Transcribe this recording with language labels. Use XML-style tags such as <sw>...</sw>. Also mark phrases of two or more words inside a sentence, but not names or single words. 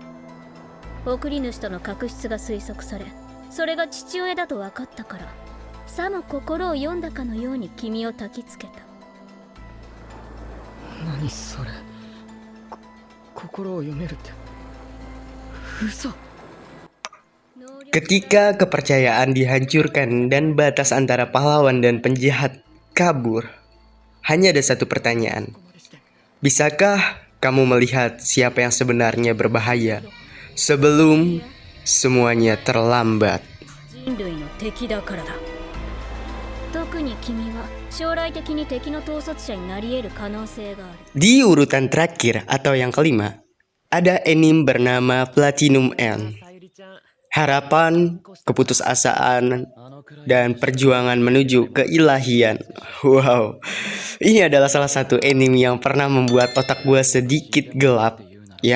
<ja>贈り主との確執が推測され、それが父親だと分かったから、さも心を読んだかのように君を焚きつけた。何それ。心を読めるって嘘。</ja> <id>Ketika kepercayaan dihancurkan dan batas antara pahlawan dan penjahat kabur, hanya ada satu pertanyaan. Bisakah kamu melihat siapa yang sebenarnya berbahaya sebelum semuanya terlambat?</id> <ja>人類の敵だからだ。特に君は将来的に敵の統率者になり得る可能性がある。</ja> <id>Di urutan terakhir atau yang kelima, ada anime bernama Platinum End. Harapan, keputusasaan, dan perjuangan menuju keilahian. Wow, ini adalah salah satu anime yang pernah membuat otak gua sedikit gelap, ya.</id>